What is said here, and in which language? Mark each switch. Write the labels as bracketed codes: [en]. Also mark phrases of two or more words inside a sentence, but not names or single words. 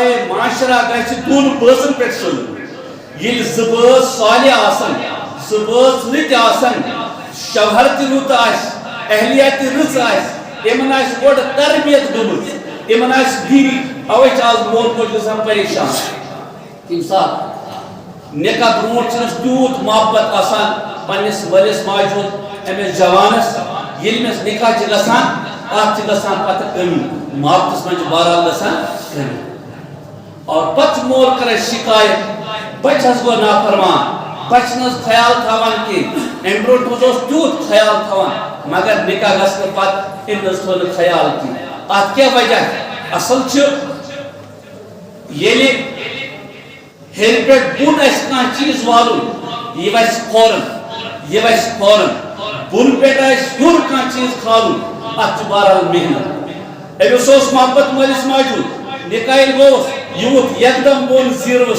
[ks] معاشرہ گژھِ دوٗنہٕ بٲژن پٮ۪ٹھ شروع ییٚلہِ زٕ بٲژ صالح آسن زٕ بٲژ رٕتۍ آسن شوہر تہِ رُت آسہِ اہلیہ تہِ رٕژ آسہِ یِمن آسہِ گۄڈٕ تربیت گٔمٕژ یِمن آسہِ دیٖن اوے چھِ آز مول موج گژھان پریشان تمہِ ساتہٕ نکاح برونٛٹھ چھُنہٕ تیوٗت محبت آسان پننِس مٲلِس ماجہِ ہُنٛد أمِس جوانس ییٚلہِ أمِس نکاح چھِ گژھان اتھ چھِ گژھان پتہٕ کٔمی محبتس منٛز چھِ بہرحال گژھان کٔمی اور پتہٕ چھُ مول کران شکایت بچہِ حظ گوٚو نافرمان بچنس خیال تھاوان کی ام برونٹ تیوت خیال تھاوان مگر نکاح گھن پتہ امس تھو خیال کی ات کیا وجہ اصل ییلہِ ہیٚرِ پٮ۪ٹھ بۄن آسہِ کانٛہہ چیٖز والُن یہِ وَسہِ فوراً بۄنہٕ پٮ۪ٹھ آسہِ ہیوٚر کانٛہہ چیٖز کھالُن اتھ چھُ بہرحال محنت أمِس اوس محبت مٲلِس ماجہِ ہُنٛد نکاح ییٚلہِ گوٚوُس یہِ ووٚتھ یکدم بۄن زیٖروَس